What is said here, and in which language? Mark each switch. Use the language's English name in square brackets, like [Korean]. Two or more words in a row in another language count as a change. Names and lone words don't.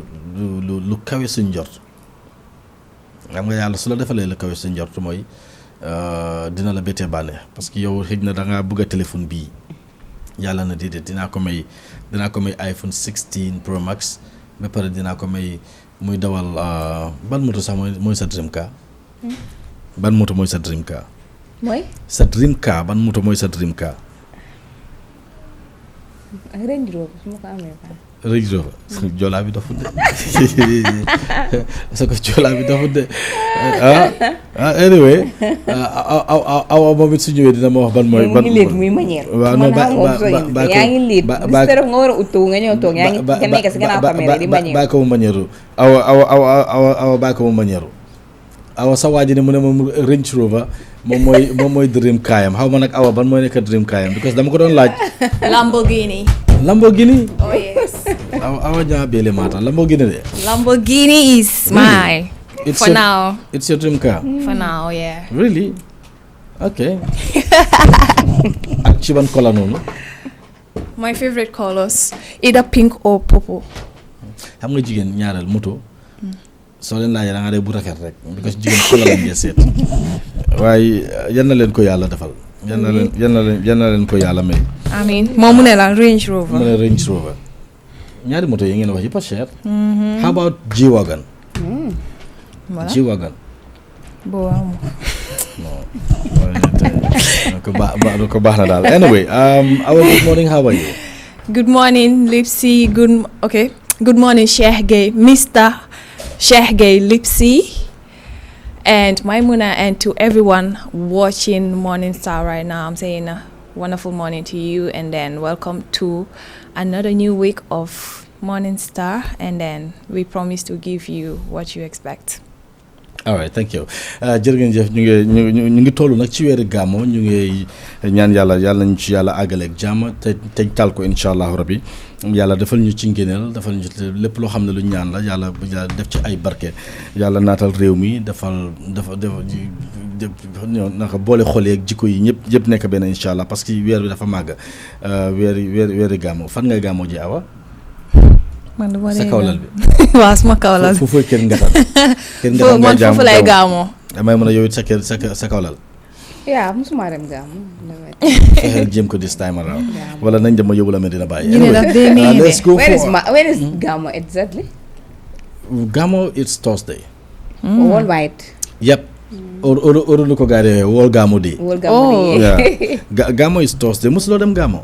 [Wolof] lu kawe suñ jort xam nga yàlla su la defalee lu kawe suñ jort mooy dina la bettee bànneex [French] parce que [Wolof] yow xëj na da ngaa bëgg a téléphone bii yàlla na déedéet dinaa ko may iPhone 16 Pro Max ba pare dinaa ko may muy dawal ban moto sax mooy sa [English] dream car [Wolof] ban moto mooy sa [English] dream car [Wolof] sa [English] dream car [Wolof] ban moto mooy sa [English] dream car [Wolof] Range Rover su ma ko amee Range Rover joolaa bi dofut de [French] parce que [Wolof] joolaa bi dofut de anyway awa moom it su ñëwee dina ma wax ban mooy ban muy manière waaw non yaa ngi liit nga war a uttu nga ñëw toog yaa ngi nekk si gannaaw caméra di manière bàyyi ko mu manière awa bàyyi ko mu manière awa sa waa ji ne mu ne moom Range Rover moom mooy dream kaayam xaw ma nag awa ban mooy nekk dream kaayam because dama ko doon laaj [English] Lamborghini. Oh yes. [Wolof] awa ñaa beele maata Lamborghini de [English] Lamborghini is mine. For now. It's your dream car? For now, yeah. Really? [Wolof] Okay. Ak ci ban color noonu? [English] My favorite colors either pink or purple. [Wolof] Xam nga jigéen ñaareel moto soo leen laajee da nga dee bu rafet rek because jigéen color lañ ngeen seet waaye yal na leen ko yàlla defal yal na leen ko yàlla may. Amiin moom mu ne la Range Rover. mu ne Range Rover ñaari moto yi ngeen wax yëpp a cher. [English] How about G-Wagon? Voilà. G-Wagon. Bon. [Wolof] No. ko baax na daal. [English] Anyway, good morning. How are you? Good morning, Lipsy. Good morning, Sheikh Gay, Mr. Sheikh Gay Lipsy, and Maimuna, and to everyone watching Morning Star right now. I'm saying a wonderful morning to you, and then welcome to another new week of Morning Star, and then we promise to give you what you expect. All right, thank you. [Wolof] Jërëjëf ñu ngi toll nag ci weeru gàmmo ñu ngi ñaan yàlla nañu ci yàlla àggaleeg jàmm te tal ko [Arabic] إن شاء الله ربي [Wolof] yàlla defal ñu ci ngéneel defal ñu lépp loo xam ne lu ñaan la yàlla def ci ay barke yàlla naatal réew mi dafa naka boole xol yeeg jikko yi ñëpp nekk benn [Arabic] إن شاء الله [French] parce que [Wolof] weer bi dafa màgg weeri gàmmo fan ngay gàmmo ji awa man du ma sa kawlal bi waaw sama kawlal bi foofu kër ngatal kër ngatal man foofu lay gaamoo damay mën a yow it sa kër sa kawlal yaa musuma dem gàmmu fexeel jéem ko [English] this time around [Wolof] wala nañ dem ma yóbbu la Medina Baye [English] let's go where is Gamo exactly? Gamo it's Thursday worldwide yep or ko gaare wol Gamo day Gamo yeah Gamo is Thursday [Wolof] musuloo dem Gamo